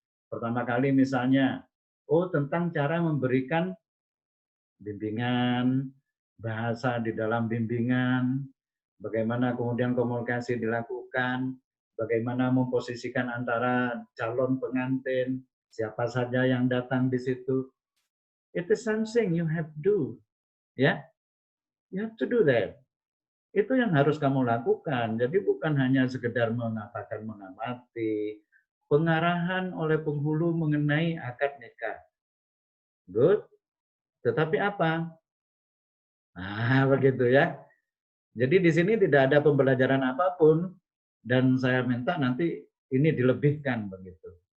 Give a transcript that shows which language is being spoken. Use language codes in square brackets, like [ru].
[id] Pertama kali misalnya, oh tentang cara memberikan bimbingan, bahasa di dalam bimbingan, bagaimana kemudian komunikasi dilakukan, bagaimana memposisikan antara calon pengantin, siapa saja yang datang di situ. [en] It is something you have to do. Ya, you have to do that. [id] Itu yang harus kamu lakukan. Jadi bukan hanya sekedar mengatakan mengamati, pengarahan oleh penghulu mengenai akad nikah. Good. Tetapi apa? Nah, begitu ya. Jadi di sini tidak ada pembelajaran apapun dan saya minta nanti ini dilebihkan begitu.